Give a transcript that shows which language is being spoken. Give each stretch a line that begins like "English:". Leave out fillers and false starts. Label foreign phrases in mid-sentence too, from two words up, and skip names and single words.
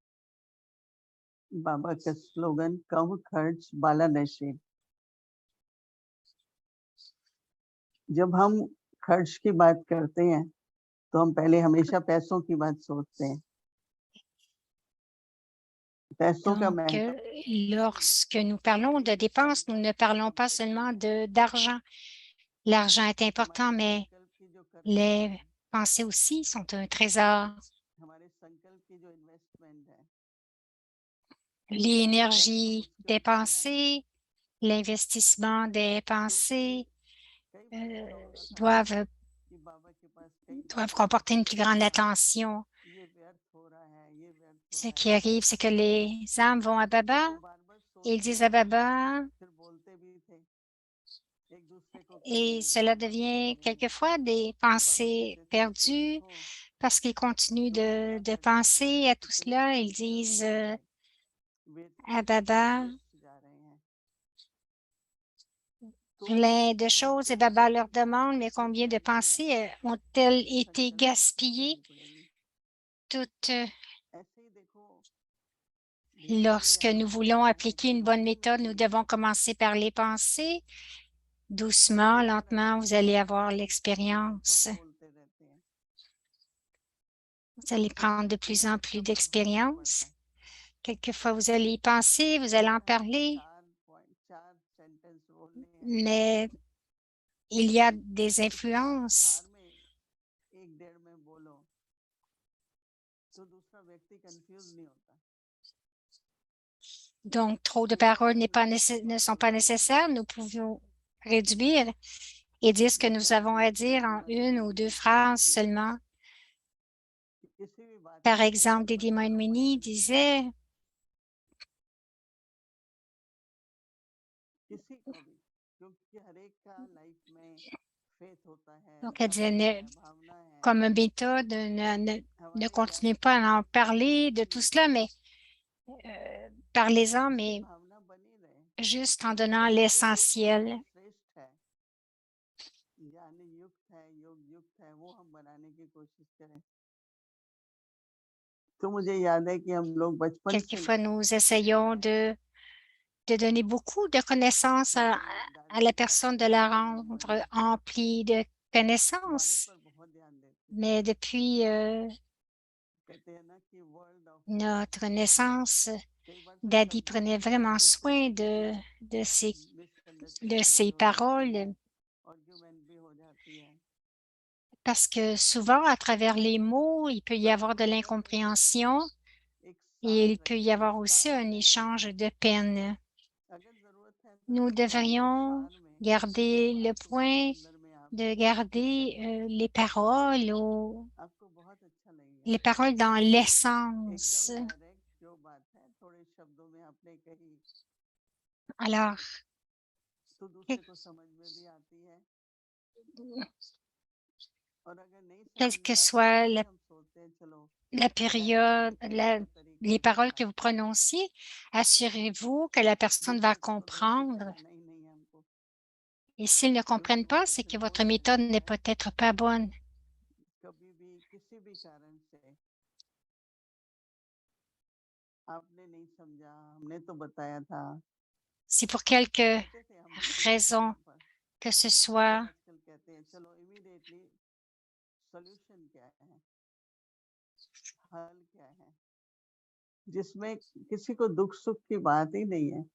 Hindi: बाबा का स्लोगन कम खर्च बाला नशे। जब हम खर्च की बात करते हैं तो हम पहले हमेशा पैसों की बात सोचते हैं। पैसों का
French: Donc,
Hindi: महत्व
French: lorsque nous parlons de dépenses, nous ne parlons pas seulement d'argent. L'argent est important,
Hindi: हमारे
French: mais
Hindi: संकल्प की जो करनी
French: les
Hindi: है,
French: pensées aussi sont un trésor.
Hindi: हमारे संकल्प की जो इन्वेस्टमेंट है,
French: L'énergie
Hindi: मुश्किल
French: des
Hindi: से नहीं आएगी।
French: pensées, l'investissement des pensées
Hindi: कई बार euh, ऐसा होता था
French: doivent,
Hindi: कि बाबा के पास कई
French: doivent
Hindi: लोग
French: comporter une
Hindi: आते
French: plus
Hindi: थे,
French: grande attention.
Hindi: ये व्यर्थ हो रहा है, ये व्यर्थ हो
French: Ce
Hindi: रहा
French: qui
Hindi: है।
French: arrive, c'est que les âmes vont à
Hindi: तो Baba वो बार-बार
French: et ils
Hindi: सोचते
French: disent à
Hindi: भी थे, Baba, फिर बोलते भी थे, एक दूसरे को
French: et
Hindi: कहेंगे,
French: cela
Hindi: बाबा को
French: devient
Hindi: कहेंगे
French: quelquefois des
Hindi: कि बाबा जी
French: pensées
Hindi: देखो कि
French: perdues
Hindi: देखो
French: parce qu'ils continuent
Hindi: दुनिया क्या
French: de
Hindi: कर रही है,
French: penser à tout
Hindi: इतने
French: cela. Ils
Hindi: पैसे
French: disent
Hindi: वेस्ट
French: à Baba
Hindi: वेस्ट जा रहे हैं। तो
French: plein de
Hindi: हम
French: choses et
Hindi: सोचते Baba थे
French: leur
Hindi: कि
French: demande, mais
Hindi: पैसे
French: combien de
Hindi: चाहिए हैं,
French: pensées ont-elles
Hindi: हमें
French: été
Hindi: संकल्प की इच्छा
French: gaspillées?
Hindi: करनी पड़ेगी।
French: Toutes
Hindi: ऐसे ही देखो धीरे-धीरे
French: lorsque nous
Hindi: आगे
French: voulons
Hindi: बढ़ते हैं
French: appliquer
Hindi: तो
French: une bonne méthode, nous
Hindi: हौली-हौली
French: devons commencer par les pensées. Doucement,
Hindi: कई बार ऐसा
French: lentement, vous
Hindi: होता
French: allez
Hindi: है
French: avoir
Hindi: कई बार तो
French: l'expérience.
Hindi: हम बोलते रहते हैं,
French: Vous allez prendre de plus en
Hindi: ऊपर
French: plus
Hindi: का भाव करना
French: d'expérience.
Hindi: पड़ता है।
French: Quelquefois, vous allez y penser, vous allez en
Hindi: लगता है कि
French: parler,
Hindi: 4 सेंटेंस बोलने हैं,
French: mais il y a des
Hindi: तो 4
French: influences.
Hindi: में 1 डेढ़ में बोलो तो दूसरा व्यक्ति कंफ्यूज नहीं होता।
French: Donc, trop de
Hindi: पूरा
French: paroles
Hindi: पूरा लंबा
French: ne
Hindi: लंबा
French: sont pas
Hindi: बोलते हैं,
French: nécessaires. Nous pouvons réduire et dire ce que
Hindi: जैसे
French: nous
Hindi: अभी
French: avons à dire en
Hindi: दीदी
French: une ou
Hindi: मनमोहन
French: deux
Hindi: जी कह रही
French: phrases
Hindi: थी
French: seulement.
Hindi: कि किसी भी बात
French: Par
Hindi: का
French: exemple,
Hindi: संकल्प Didi करना Moine पड़ेगा।
French: disait Donc, elle disait, comme méthode, ne continuez pas à en parler de tout cela, mais parlez-en, mais juste en donnant l'essentiel.
Hindi: तो मुझे याद है कि हम लोग बचपन से
French: Quelquefois, nous essayons de donner beaucoup de connaissances à la personne, de la rendre emplie de connaissances.
Hindi: वाणी पर बहुत ध्यान देते थे
French: Mais depuis
Hindi: कहते हैं ना कि
English: word of
French: notre naissance,
Hindi: कई बार तो Daddy शब्दों
French: prenait
Hindi: की वजह
French: vraiment
Hindi: से
French: soin
Hindi: कभी कभी
French: de ses
Hindi: मिसअंडरस्टैंडिंग भी हो जाती
French: paroles,
Hindi: है आर्ग्यूमेंट भी हो जाती है
French: parce que souvent, à travers les mots, il peut y
Hindi: तो
French: avoir de
Hindi: थोड़ी देर
French: l'incompréhension
Hindi: एक
French: et
Hindi: सांस
French: il peut y
Hindi: रखें
French: avoir aussi
Hindi: मुस्कान
French: un
Hindi: के
French: échange
Hindi: अंदर
French: de peine.
Hindi: अगर जरूरत है तो
French: Nous
Hindi: सिर्फ एक दो
French: devrions
Hindi: क्षण में
French: garder le
Hindi: बात उसके
French: point
Hindi: अंदर में आप
French: de
Hindi: फिट कर
French: garder
Hindi: लें
French: les paroles ou
Hindi: आपको बहुत अच्छा लगेगा
French: les paroles dans
Hindi: एकदम
French: l'essence.
Hindi: डायरेक्ट जो बात है थोड़े शब्दों में आपने कही
French: Alors,
Hindi: तो दूसरे को समझ में भी आती है और अगर नहीं समझ
French: quelle
Hindi: में
French: que
Hindi: आती है
French: soit
Hindi: तो भी हम सोचते हैं चलो
French: la
Hindi: जाहिर है
French: période,
Hindi: कोई तो तरीका
French: les paroles que
Hindi: होगा
French: vous prononciez, assurez-vous que la personne va
Hindi: दूसरे को तो गलती
French: comprendre.
Hindi: ठहराना ही नहीं है हमको
French: Et s'ils ne comprennent
Hindi: क्योंकि वो
French: pas,
Hindi: तो
French: c'est
Hindi: फिर
French: que
Hindi: हो
French: votre
Hindi: जाएगा
French: méthode n'est
Hindi: है
French: peut-être pas bonne.
Hindi: कभी भी किसी भी कारण से आपने नहीं समझा हमने तो बताया था
French: Si pour quelque
Hindi: कहते थे हम भी किसी
French: raison
Hindi: समय पर
French: que ce
Hindi: पर
French: soit,
Hindi: आजकल कहते हैं चलो
English: immediately solution
Hindi: क्या है हल क्या है जिसमें किसी को दुख सुख की बात ही नहीं है